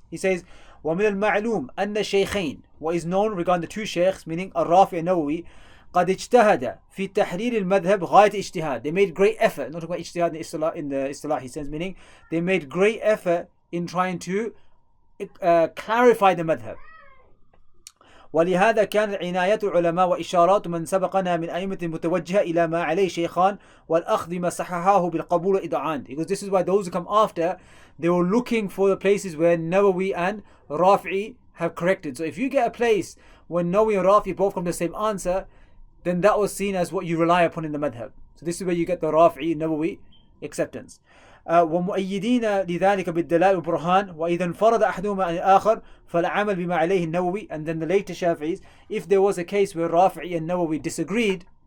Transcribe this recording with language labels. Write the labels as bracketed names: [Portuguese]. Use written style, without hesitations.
[English] He says, [Arabic] وَمِنَ الْمَعْلُومِ أَنَّ الشَّيْخَيْنِ, [English] what is known regarding the two sheikhs, meaning Al-Rafi and Nawawi, [Arabic] قد اجتهد في تحرير المذهب غاية اجتهاد. [English] They made great effort, not talking about ijtihad in the istilah he says, meaning they made great effort in trying to clarify the madhab. [Arabic] ولهذا كانت عناية العلماء وإشارات من سبقنا من أئمة متوجهة إلى ما عليه شيخان والأخذ ما صححاه بالقبول والإذعان. [English] Because this is why those who come after, they were looking for the places where Nawawi and Rafi'i have corrected. So if you get a place where Nawawi and Rafi'i both come to the same answer, then that was seen as what you rely upon in the madhab. So this is where you get the Rafi'i Nawawi acceptance. [Arabic] ومؤيدين لذلك بالدلائل والبرهان وإذا انفرد أحدهما عن الآخر فالعمل بما عليه النووي. [English] And then the later Shafi'is, if there was a case where Rafi'i and Nawawi disagreed,